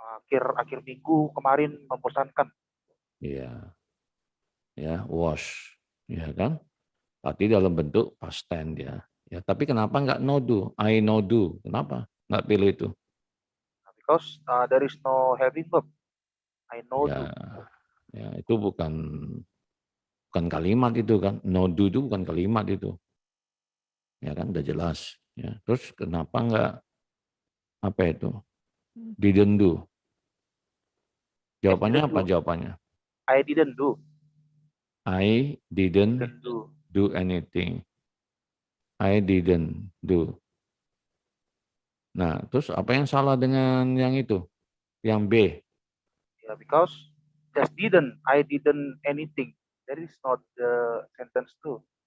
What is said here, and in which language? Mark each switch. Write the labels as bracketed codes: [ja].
[id] Akhir minggu kemarin membosankan. Iya. Ya, was. Ya kan? Tapi dalam bentuk past tense ya. Ya, tapi kenapa nggak no do? [en] I no do. [id] Kenapa nggak pilih itu? [en] Because there is no having verb. I know do. [id] Ya, itu bukan kalimat itu kan. [en] No do [id] itu bukan kalimat itu. Ya kan, udah jelas. Ya. Terus kenapa nggak apa itu? [en] Didn't do. [id] Jawabannya apa jawabannya? [en] I didn't do. I didn't do. do anything. I didn't do. [id] Nah, terus apa yang salah dengan yang itu? Yang B. [en] Yeah, because just didn't. I didn't anything. That is not the sentence too.